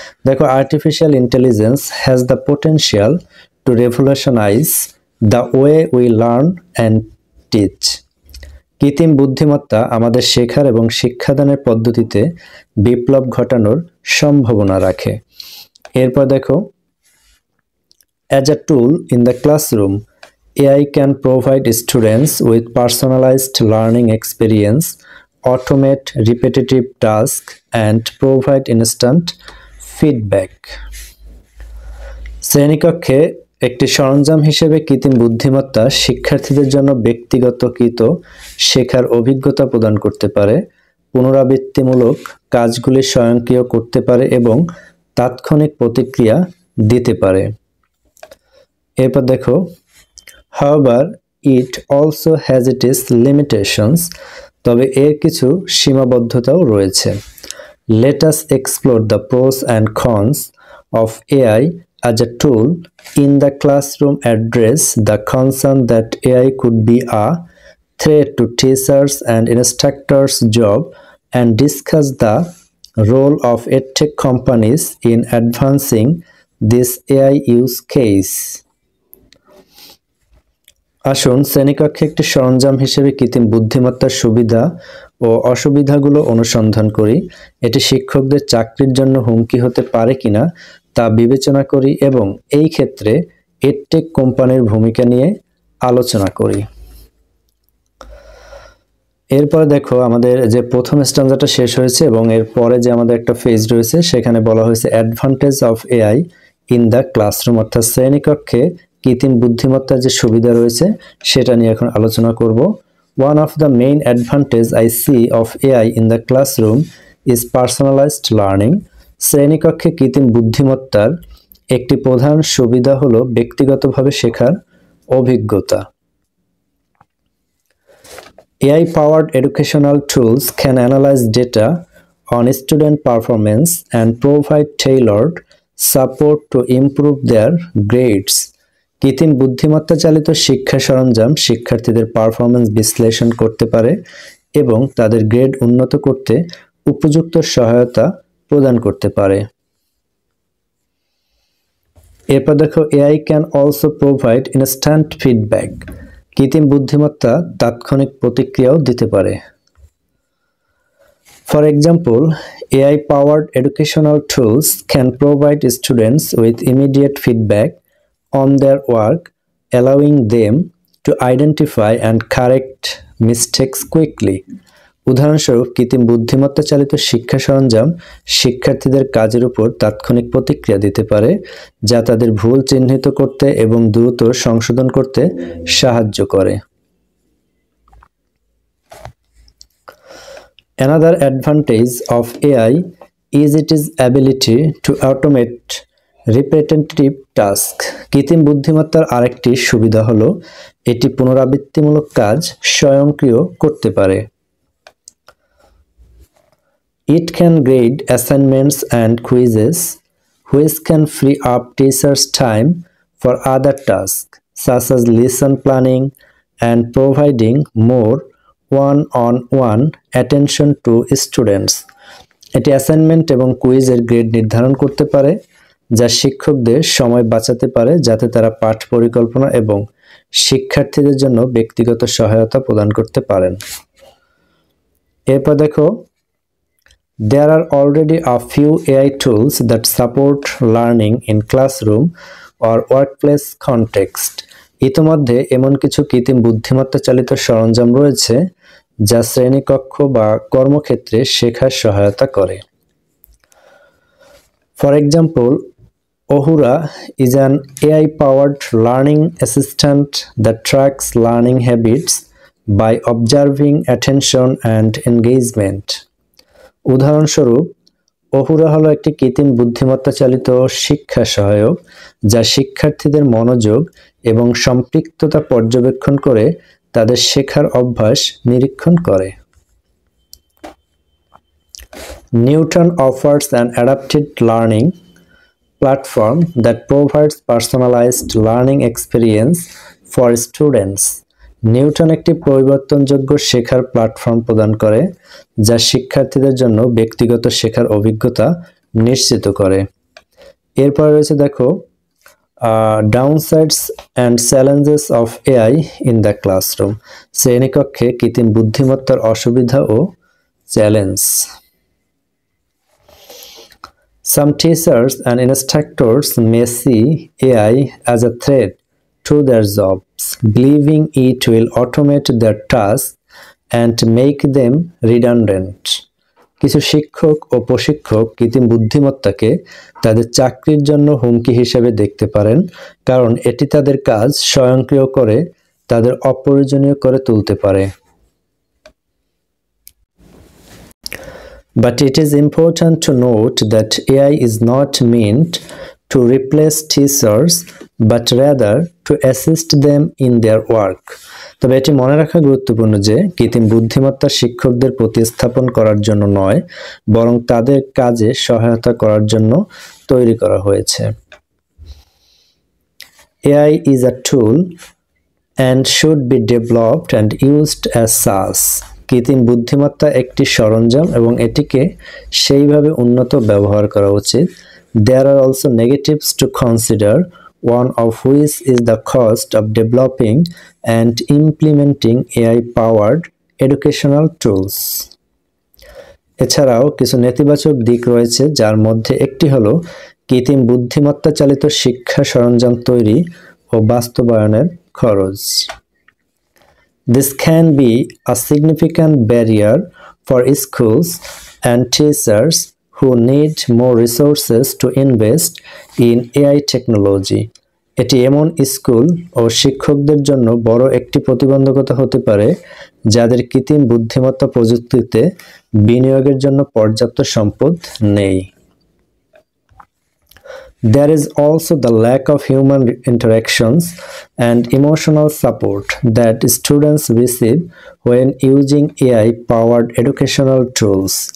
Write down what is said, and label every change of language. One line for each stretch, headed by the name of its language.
Bangla: দেখো,
English: Artificial intelligence has the potential to revolutionise the way we learn and teach.
Bangla: কৃত্রিম বুদ্ধিমত্তা আমাদের শেখার এবং শিক্ষাদানের পদ্ধতিতে বিপ্লব ঘটানোর সম্ভাবনা রাখে। এরপর দেখো
English: As a tool in the classroom AI can provide students with personalized learning experience, automate repetitive tasks, and provide instant feedback.
Bangla: শ্রেণীকক্ষে একটি সরঞ্জাম হিসেবে কৃত্রিম বুদ্ধিমত্তা শিক্ষার্থীদের জন্য ব্যক্তিগতকৃত শেখার অভিজ্ঞতা প্রদান করতে পারে, পুনরাবৃত্তিমূলক কাজগুলি স্বয়ংক্রিয় করতে পারে এবং তাৎক্ষণিক প্রতিক্রিয়া দিতে পারে। এরপর দেখো
English: However, it also has its limitations,
Bangla: তবে এর কিছু সীমাবদ্ধতাও রয়েছে।
English: Let us explore the pros and cons of AI as a tool in the classroom, address the concern that AI could be a threat to teachers and instructors' job, and discuss the role of edtech companies in advancing this AI use case.
Bangla: আসুন শ্রেণীকক্ষে একটি সরঞ্জাম হিসেবে কৃত্রিম বুদ্ধিমত্তার সুবিধা ও অসুবিধাগুলো অনুসন্ধান করি। এটি শিক্ষকদের চাকরির জন্য হুমকি হতে পারে কিনা তা বিবেচনা করি এবং এই ক্ষেত্রে এডটেক কোম্পানির ভূমিকা নিয়ে আলোচনা করি। এরপর দেখো আমাদের যে প্রথম স্ট্যান্জাটা শেষ হয়েছে এবং এরপরে যে আমাদের একটা ফেজ রয়েছে সেখানে বলা হয়েছে
English: advantage of AI in the classroom,
Bangla: অর্থাৎ শ্রেণীকক্ষে কৃত্রিম বুদ্ধিমত্তার যে সুবিধা রয়েছে সেটা নিয়ে এখন আলোচনা করব।
English: One of the main advantage I see of AI in the classroom is personalised learning.
Bangla: শ্রেণীকক্ষে কৃত্রিম বুদ্ধিমত্তার একটি প্রধান সুবিধা হলো ব্যক্তিগতভাবে শেখার অভিজ্ঞতা।
English: AI-powered educational tools can analyze data on student performance and provide tailored support to improve their grades.
Bangla: কৃত্রিম বুদ্ধিমত্তা চালিত শিক্ষা সরঞ্জাম শিক্ষার্থীদের পারফরম্যান্স বিশ্লেষণ করতে পারে এবং তাদের গ্রেড উন্নত করতে উপযুক্ত সহায়তা প্রদান করতে পারে। এরপর দেখো
English: AI can also provide instant feedback.
Bangla: কৃত্রিম বুদ্ধিমত্তা তাৎক্ষণিক প্রতিক্রিয়াও দিতে পারে।
English: For example, AI-powered educational tools can provide students with immediate feedback on their work, allowing them to identify and correct mistakes quickly.
Bangla: উদাহরণস্বরূপ কৃত্রিম বুদ্ধিমত্তা চালিত শিক্ষা সরঞ্জাম শিক্ষার্থীদের কাজের উপর তাৎক্ষণিক প্রতিক্রিয়া দিতে পারে, যা তাদের ভুল চিহ্নিত করতে এবং দ্রুত সংশোধন করতে সাহায্য করে।
English: Another advantage of AI is its ability to automate repetitive tasks.
Bangla: কৃত্রিম বুদ্ধিমত্তার আরেকটি সুবিধা হলো এটি পুনরাবৃত্তিমূলক কাজ স্বয়ংক্রিয় করতে পারে।
English: It can grade assignments and quizzes, which can free up teachers' time for other tasks, such as lesson planning and providing more one-on-one attention to students.
Bangla: এটি অ্যাসাইনমেন্ট এবং কুইজের গ্রেড নির্ধারণ করতে পারে, যা শিক্ষকদের সময় বাঁচাতে পারে যাতে তারা পাঠ পরিকল্পনা এবং শিক্ষার্থীদের জন্য ব্যক্তিগত সহায়তা প্রদান করতে পারেন। এরপর দেখো
English: There are already a few AI tools that support learning in classroom or workplace context.
Bangla: ইতিমধ্যে এমন কিছু কৃত্রিম বুদ্ধিমত্তা চালিত সরঞ্জাম রয়েছে যা শ্রেণীকক্ষ বা কর্মক্ষেত্রে শেখার সহায়তা করে।
English: For example, Ohura is an AI-powered learning assistant that tracks learning habits by observing attention and engagement.
Bangla: উদাহরণস্বরূপ অহুরা হলো একটি কৃত্রিম বুদ্ধিমত্তা চালিত শিক্ষা সহায়ক যা শিক্ষার্থীদের মনোযোগ এবং সম্পৃক্ততা পর্যবেক্ষণ করে তাদের শেখার অভ্যাস নিরীক্ষণ করে।
English: Newton offers an adapted learning platform that provides personalized learning experience for students.
Bangla: Newton একটি পরিবর্তনযোগ্য শেখার প্ল্যাটফর্ম প্রদান করে যা শিক্ষার্থীদের জন্য ব্যক্তিগত শেখার অভিজ্ঞতা নিশ্চিত করে। এরপর রয়েছে দেখো
English: Downsides and challenges of AI in the classroom.
Bangla: শ্রেণীকক্ষে কৃত্রিম বুদ্ধিমত্তার অসুবিধা ও challenge.
English: Some teachers and instructors may see AI as a threat to their jobs, believing it will automate their tasks and make them redundant.
Bangla: কিছু শিক্ষক ও প্রশিক্ষক কৃত্রিম বুদ্ধিমত্তাকে তাদের চাকরির জন্য হুমকি হিসেবে দেখতে পারেন, কারণ এটি তাদের কাজ স্বয়ংক্রিয় করে তাদের অপ্রয়োজনীয় করে তুলতে পারে।
English: But it is important to note that AI is not meant to replace teachers, but rather to assist them in their work.
Bangla: তবে এটি মনে রাখা গুরুত্বপূর্ণ যে কৃত্রিম বুদ্ধিমত্তা শিক্ষকদের প্রতিস্থাপন করার জন্য নয়, বরং তাদের কাজে সহায়তা করার জন্য তৈরি করা হয়েছে।
English: AI is a tool and should be developed and used as such.
Bangla: কৃত্রিম বুদ্ধিমত্তা একটি সরঞ্জাম এবং এটিকে সেইভাবে উন্নত ব্যবহার করা উচিত।
English: There are also negatives to consider, one of which is the cost of developing and implementing AI-powered educational tools.
Bangla: এছাড়াও কিছু নেতিবাচক দিক রয়েছে, যার মধ্যে একটি হলো কৃত্রিম বুদ্ধিমত্তা চালিত শিক্ষা সরঞ্জাম তৈরি ও বাস্তবায়নের খরচ।
English: This can be a significant barrier for schools and teachers who need more resources to invest in AI technology.
Bangla: এটি এমন স্কুল ও শিক্ষকদের জন্য বড় একটি প্রতিবন্ধকতা হতে পারে যাদের কৃত্রিম বুদ্ধিমত্তা প্রযুক্তিতে বিনিয়োগের জন্য পর্যাপ্ত সম্পদ নেই।
English: There is also the lack of human interactions and emotional support that students receive when using AI-powered educational tools.